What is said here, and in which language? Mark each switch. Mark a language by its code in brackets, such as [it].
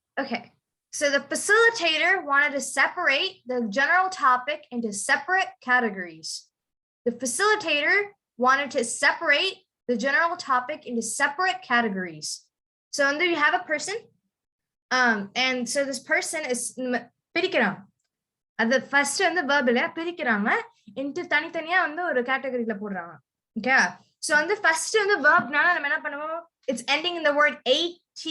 [en] Okay. So the facilitator wanted to separate the general topic into separate categories. The facilitator wanted to separate the general topic into separate categories. So and there you have a person. And so this person is [ta] பிரிக்கிறாங்க. அது first வந்து verbல பிரிக்கிறாங்க into தனித்தனியா வந்து ஒரு கேட்டகரியில போடுறாங்க. [en] Okay. So on the first [ta] வந்து verbனால நம்ம என்ன பண்ணுவோம்? [en] It's ending in the word ate.